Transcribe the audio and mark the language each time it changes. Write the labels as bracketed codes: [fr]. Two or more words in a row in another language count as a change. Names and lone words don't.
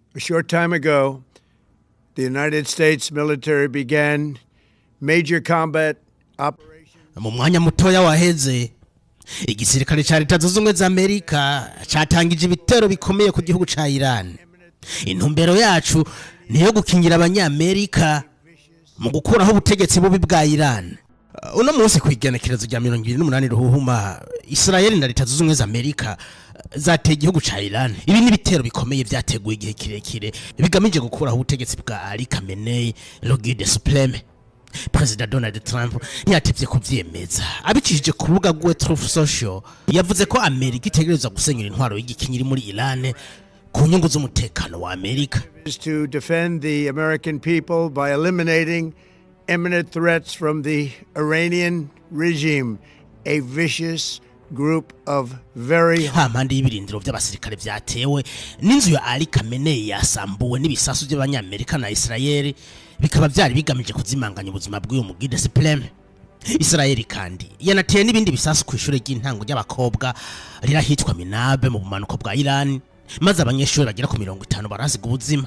[en] A short time ago, the United States military began major combat operations. [rn] Mu mwanya mutoya waheze igisirikare ca Leta Zunze Ubumwe za Amerika catangije ibitero bikomeye ku gihugu ca Iran. Intumbero yacu niyo gukingira abanyamerika mu gukuraho ubutegetsi bubi bwa Iran. Uno munsi kwigenekerezo rya 28 ruhuhuma Israel na Leta Zunze Ubumwe za Amerika zateye igihugu ca Iran. Ibi ni bitero bikomeye vyateguye igihe kirekire bigamije gukuraho ubutegetsi bwa Ali Khamenei, [fr] le guide supreme. [rn] President Donald Trump ntiyatevye kuvyemeza abicishije ku rubuga rwe Truth Social. Yavuze ko Amerika itegerezwa gusenyura intwaro y'igikinyiri muri Iran ku nyungu z'umutekano wa Amerika. [en] To defend the American people by eliminating imminent threats from the Iranian regime, a vicious group of very [rn] hamande y'ibirindiro by'abasirikare vyatewe n'inzu ya Ali Khamenei yasambuwe n'ibisasu by'abanyamerika na Israel bikaba byari bigamije kuzimanganya ubuzima bw'uyu mugide supreme. Israel kandi yanateye n'ibindi bisasu ku ishure ry'intango ry'abakobwa rirahitwa Minabe mu bumanuko bwa Iran, maze abanyeshuri bagera ku 50 barasiga ubuzima.